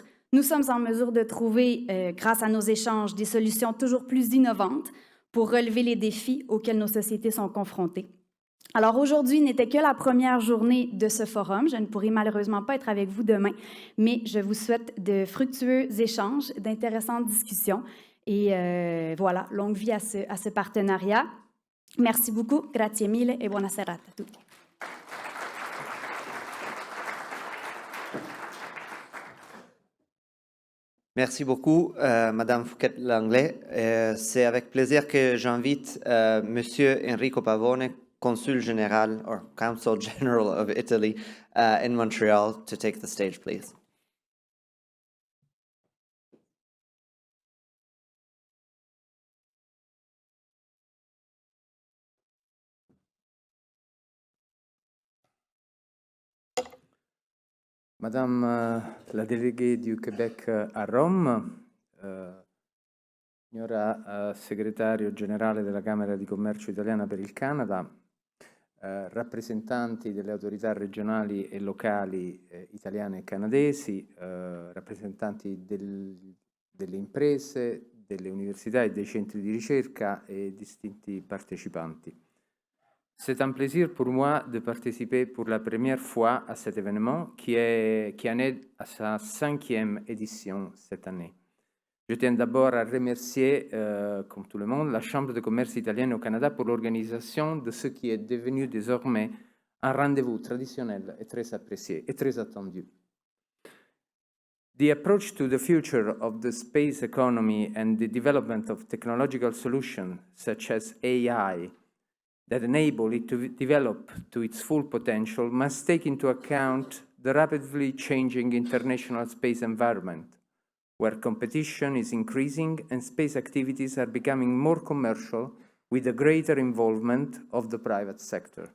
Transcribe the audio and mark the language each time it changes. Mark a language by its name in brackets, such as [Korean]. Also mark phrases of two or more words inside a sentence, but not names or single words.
[French] Nous sommes en mesure de trouver, grâce à nos échanges, des solutions toujours plus innovantes pour relever les défis auxquels nos sociétés sont confrontées. Alors aujourd'hui n'était que la première journée de ce forum. Je ne pourrai malheureusement pas être avec vous demain, mais je vous souhaite de fructueux échanges, d'intéressantes discussions et voilà, longue vie à ce partenariat. Merci beaucoup, [Italian] grazie mille et buona serata a tutti. [French] Merci beaucoup, Madame Fouquette-L'Anglais. C'est avec plaisir que j'invite Monsieur Enrico Pavone, Consul Général [English] or Consul General of Italy in Montreal, to take the stage, please. [French] Madame la déléguée du Québec a Rome, [Italian] signora segretario generale della Camera di Commercio Italiana per il Canada, rappresentanti delle autorità regionali e locali italiane e canadesi, rappresentanti delle imprese, delle università [French] et des [Italian] centri di ricerca et distinti partecipanti. [French] C'est un plaisir pour moi de participer pour la première fois à cet événement qui en est à sa 5e édition cette année. Je tiens d'abord à remercier, comme tout le monde, la Chambre de commerce italienne au Canada pour l'organisation de ce qui est devenu désormais un rendez-vous traditionnel et très apprécié et très attendu. [English] The approach to the future of the space economy and the development of technological solutions such as AI that enable it to develop to its full potential must take into account the rapidly changing international space environment, where competition is increasing and space activities are becoming more commercial with a greater involvement of the private sector.